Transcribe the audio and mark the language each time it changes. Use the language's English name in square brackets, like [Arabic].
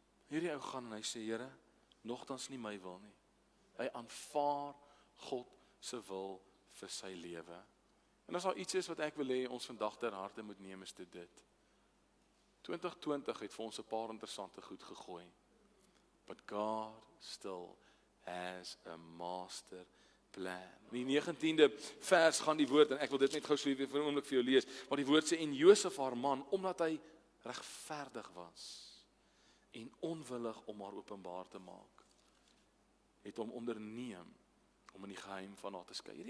[Afrikaans] Hierdie ou gaan en hy sê, Here, nogtans nie my wil nie. Hy aanvaar God se wil vir sy lewe. En as daar iets is wat ek wil hê ons vandag ter harte moet neem, is dit. 2020 het vir ons 'n paar interessante goed gegooi. [English] But God still has a master plan. [Afrikaans] In die 19de vers gaan die woord, en ek wil dit net gou so weer vir 'n oomblik vir jou lees, maar die woord sê, en Josef haar man, omdat hy regverdig was, en onwillig om haar openbaar te maak, het hom onderneem, om in die geheim van haar te skei.